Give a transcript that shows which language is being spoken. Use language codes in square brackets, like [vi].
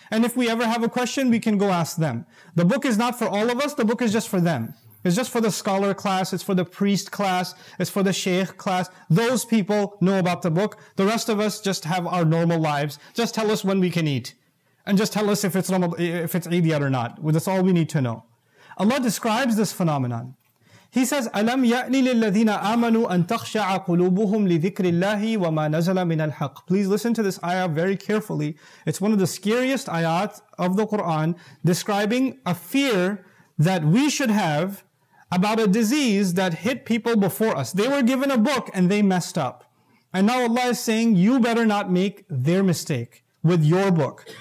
[en] And if we ever have a question, we can go ask them. The book is not for all of us, the book is just for them. It's just for the scholar class, it's for the priest class, it's for the sheikh class. Those people know about the book. The rest of us just have our normal lives. Just tell us when we can eat. And just tell us if it's Eid yet or not. That's all we need to know. Allah describes this phenomenon. He says, [ar] أَلَمْ يَأْنِ لِلَّذِينَ آمَنُوا أَن تَخْشَعَ قُلُوبُهُمْ لِذِكْرِ اللَّهِ وَمَا نَزَلَ مِنَ الْحَقِّ. [en] Please listen to this ayah very carefully. It's one of the scariest ayat of the Quran, describing a fear that we should have about a disease that hit people before us. They were given a book and they messed up. And now Allah is saying, you better not make their mistake with your book.